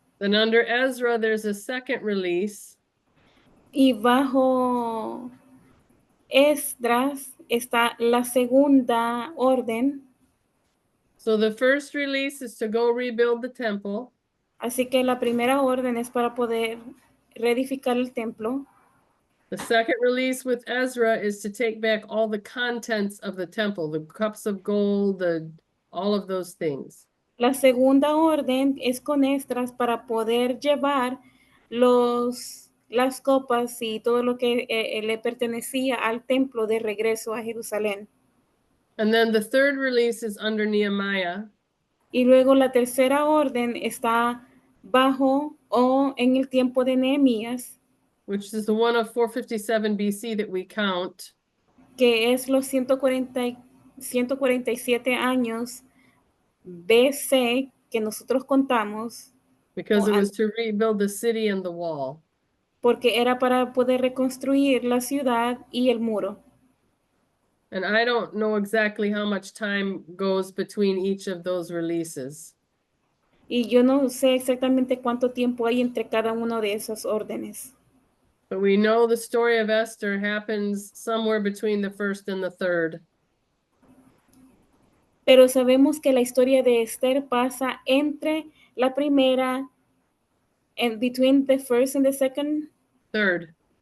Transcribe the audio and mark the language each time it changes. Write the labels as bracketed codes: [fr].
[en] Then under Ezra, there's a second release. [es] Y bajo Esdras está la segunda orden. [en] So the first release is to go rebuild the temple. [es] Así que la primera orden es para poder reedificar el templo. [en] The second release with Ezra is to take back all the contents of the temple, the cups of gold, all of those things. [es] La segunda orden es con Esdras para poder llevar las copas y todo lo que le pertenecía al templo de regreso a Jerusalén. [en] And then the third release is under Nehemiah. [es] Y luego la tercera orden está bajo o en el tiempo de Nehemías. [en] Which is the one of 457 BC that we count. [es] que es los 147 años BC que nosotros contamos, [en] because it an- was to rebuild the city and the wall. [es] porque era para poder reconstruir la ciudad y el muro. [en] And I don't know exactly how much time goes between each of those releases. [es] Y yo no sé exactamente cuánto tiempo hay entre cada uno de esas órdenes. [en] But we know the story of Esther happens somewhere between the first and the third. [es] Pero sabemos que la historia de Esther pasa entre la primera, [en] and between the first and the second, Third,